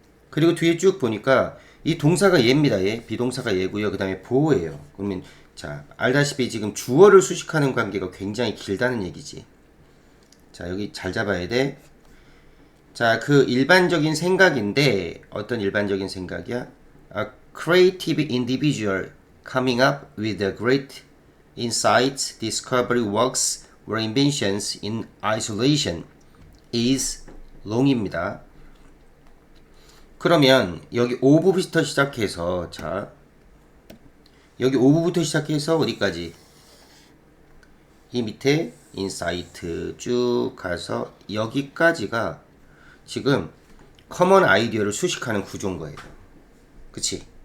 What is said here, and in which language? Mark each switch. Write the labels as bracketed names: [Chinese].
[Korean] 그리고 뒤에 쭉 보니까 이 동사가 얘입니다. 얘. 비동사가 얘고요. 그 다음에 보호예요. 그러면 자, 알다시피 지금 주어를 수식하는 관계가 굉장히 길다는 얘기지. 자, 여기 잘 잡아야 돼. 자, 그 일반적인 생각인데 어떤 일반적인 생각이야? [English] A creative individual coming up with a great insight, discovery, works or inventions in isolation is long입니다. [Korean] 그러면 여기 오브부터 시작해서 자, 여기 오브부터 시작해서 어디까지? 이 밑에 인사이트 쭉 가서 여기까지가 지금 커먼 아이디어를 수식하는 구조인 거예요. 그치?